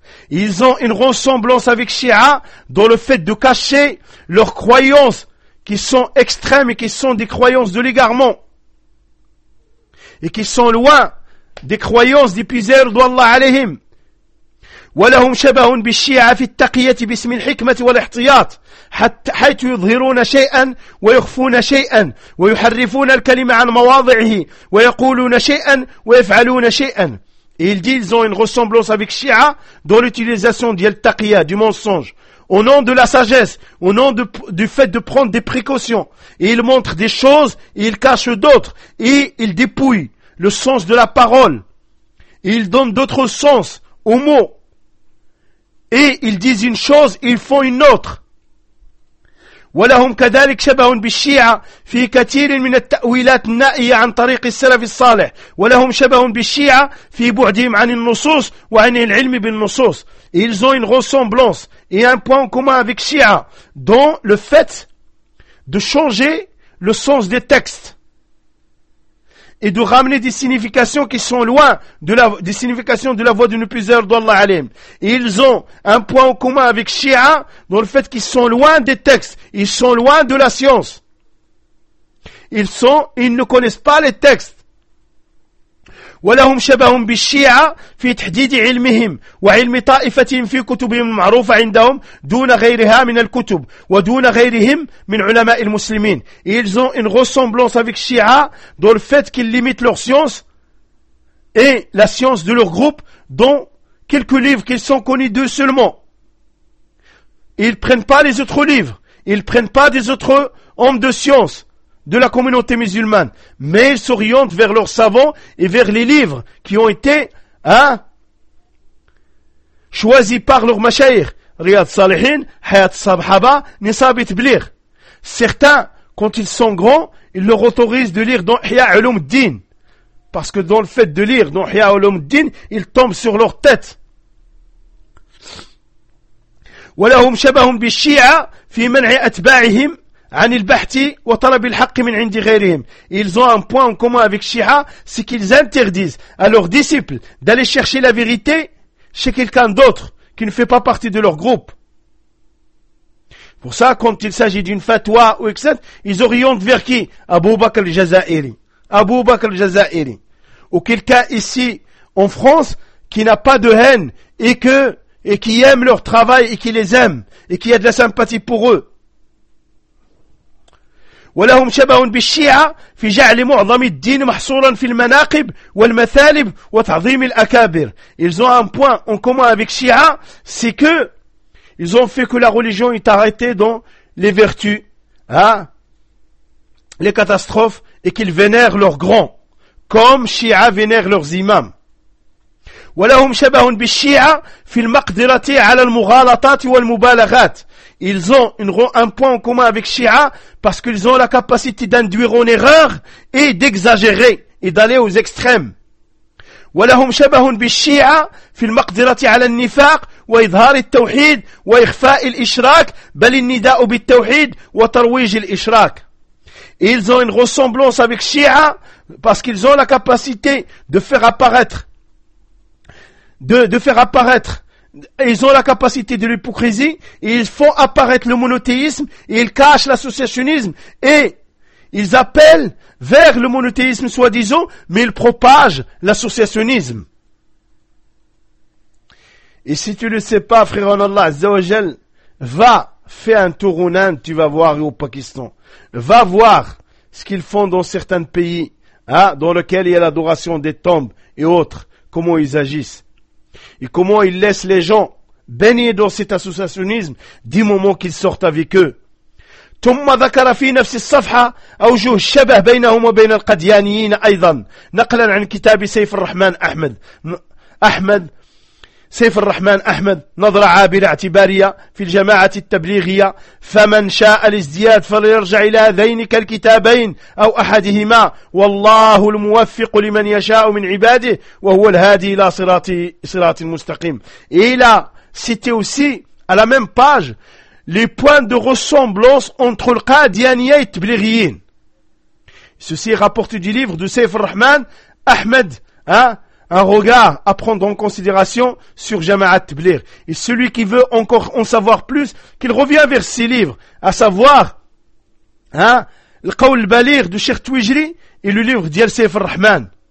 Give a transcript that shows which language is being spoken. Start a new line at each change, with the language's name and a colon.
French: Ils ont une ressemblance avec Shia dans le fait de cacher leurs croyances qui sont extrêmes et qui sont des croyances de l'égarement. Et qui sont loin des croyances des puissants d'Allah alayhim.
Arabic: ولهم شبه بالشيعة في التقية باسم الحكمة والاحتياط حيث يظهرون شيئا ويخفون شيئا ويحرفون الكلمة عن مواضعه ويقولون شيئا ويفعلون شيئا.
French: Ils disent qu'ils ont une ressemblance avec Shia dans l'utilisation de l'taqiyah, du mensonge, au nom de la sagesse, au nom du fait de prendre des précautions. Et ils montrent des choses et ils cachent d'autres. Et ils dépouillent le sens de la parole. Et ils donnent d'autres sens aux mots. Et ils disent une chose et ils font une autre.
Arabic: ولهم كذلك شبه بالشيعة في كثير من التأويلات النائية عن طريق السلف الصالح ولهم شبه بالشيعة في بعدهم عن النصوص وعن العلم بالنصوص.
French: Ils ont une ressemblance et un point en commun avec Shia dans le fait de changer le sens des textes et de ramener des significations qui sont loin de la des significations de la voix de nos puissants d'Allah alim. Ils ont un point en commun avec Shia dans le fait qu'ils sont loin des textes, ils sont loin de la science. Ils ne connaissent pas les textes.
Arabic: ولهم شبههم بالشيعة في تحديد علمهم وعلم طائفتهم في كتبهم المعروفة عندهم دون غيرها من الكتب ودون غيرهم من علماء المسلمين.
French: Ils ont une ressemblance avec Shia dans le fait qu'ils limitent leur science et la science de leur groupe dans quelques livres qu'ils sont connus d'eux seulement. Ils prennent pas les autres livres, ils prennent pas des autres hommes de science de la communauté musulmane, mais ils s'orientent vers leurs savants et vers les livres qui ont été choisis par leurs mashayikh, Riyad Salihin, Hayat Sahaba, Nisab Tabligh. Certains, quand ils sont grands, ils leur autorisent de lire dans Ihya Ulumuddin, parce que dans le fait de lire dans Ihya Ulumuddin, ils tombent sur leur tête.
Arabic: ولهم شبههم بالشيعة في منع أتباعهم عن البحث وطلب الحق من عند غيرهم.
French: Ils ont un point en commun avec Shia, c'est qu'ils interdisent à leurs disciples d'aller chercher la vérité chez quelqu'un d'autre qui ne fait pas partie de leur groupe. Pour ça, quand il s'agit d'une fatwa ou etc., ils orientent vers qui? Abu Bakr al-Jazairi. Abu Bakr al-Jazairi. Ou quelqu'un ici en France qui n'a pas de haine et qui aime leur travail et qui les aime et qui a de la sympathie pour eux.
Arabic: ولهم شبه بالشيعة في جعل معظم الدين محصورا في المناقب والمثالب وتعظيم الأكابر.
French: Ils ont un point en commun avec Shia, c'est que ils ont fait que la religion est arrêtée dans les vertus, les catastrophes, et qu'ils vénèrent leurs grands, comme Shia vénère leurs imams.
Arabic: ولهم شبه بالشيعة في المقدرة على المغالطات والمبالغات.
French: Ils ont un point en commun avec Shia parce qu'ils ont la capacité d'induire en erreur et d'exagérer et d'aller aux extrêmes.
Arabic: ولهم شبه بالشيعة في المقدرة على النفاق وإظهار التوحيد وإخفاء الإشراك بل النداء بالتوحيد وترويج الإشراك.
French: Ils ont une ressemblance avec Shia parce qu'ils ont la capacité de faire apparaître ils ont la capacité de l'hypocrisie et ils font apparaître le monothéisme et ils cachent l'associationnisme et ils appellent vers le monothéisme soi-disant, mais ils propagent l'associationnisme. Et si tu ne le sais pas, frère en Allah, Azzawajal, va faire un tour en Inde, tu vas voir, et au Pakistan. Va voir ce qu'ils font dans certains pays, dans lesquels il y a l'adoration des tombes et autres, comment ils agissent. Et comment ils laissent les gens baigner dans cet associationnisme du moment qu'ils sortent avec eux.
Arabic: ثم ذكر في نفس الصفحة أوجه الشبه بينهم وبين القديانيين أيضا نقلا عن كتاب سيف الرحمن أحمد سيف الرحمن أحمد نظرة عابرة اعتبارية في الجماعة التبليغية، فمن شاء الازدياد فليرجع إلى ذينك الكتابين أو أحدهما، والله الموفق لمن يشاء من عباده وهو الهادي إلى صراط المستقيم.
French: إلى سيتي وسي على ميم باج لي بوان دو غوسومبلونس انتخ القاديانية التبليغيين. Ceci est rapporté du livre de Saif al-Rahman Ahmed, hein, un regard à prendre en considération sur Jama'at Tabligh. Et celui qui veut encore en savoir plus, qu'il revient vers ses livres, à savoir, hein, le Qawl al-Baligh de Cheikh Twijri et le livre d'Yel Saif al-Rahman.